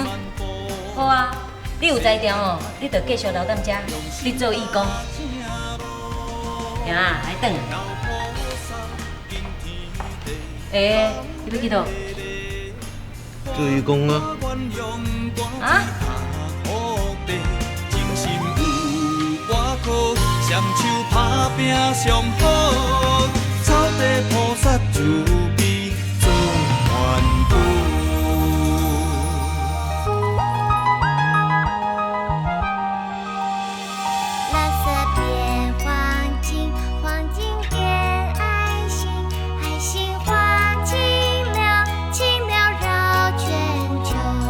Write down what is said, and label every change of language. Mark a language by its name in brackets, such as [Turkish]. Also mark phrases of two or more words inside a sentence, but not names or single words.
[Min Nan Chinese] 好啊，你有才调哦，你着继续留踮遮，你做义工。行啊，来转啊！你要去倒？做义工啊？啊？双手打拼上好，草地菩萨慈悲做环保。蓝色变黄金，黄金变爱心，爱心换清凉，清凉绕全球。